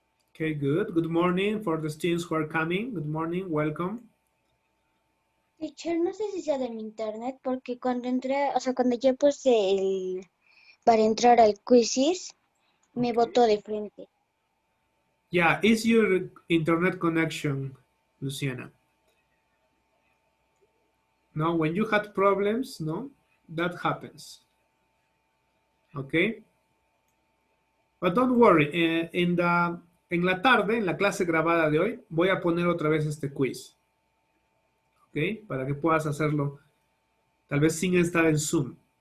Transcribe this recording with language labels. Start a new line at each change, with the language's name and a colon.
English: Okay, good. Good morning for the students who are coming. Good morning, welcome.
Spanish: Teacher, no sé si sea de mi internet, porque cuando entré, o sea, cuando ya puse para entrar al quizzes, me botó de frente.
English: Yeah, it's your internet connection, Luciana. No, when you had problems, no, that happens. Okay? But don't worry,
Spanish: en la tarde, en la clase grabada de hoy, voy a poner otra vez este quiz. ¿Ok? Para que puedas hacerlo, tal vez sin estar en Zoom.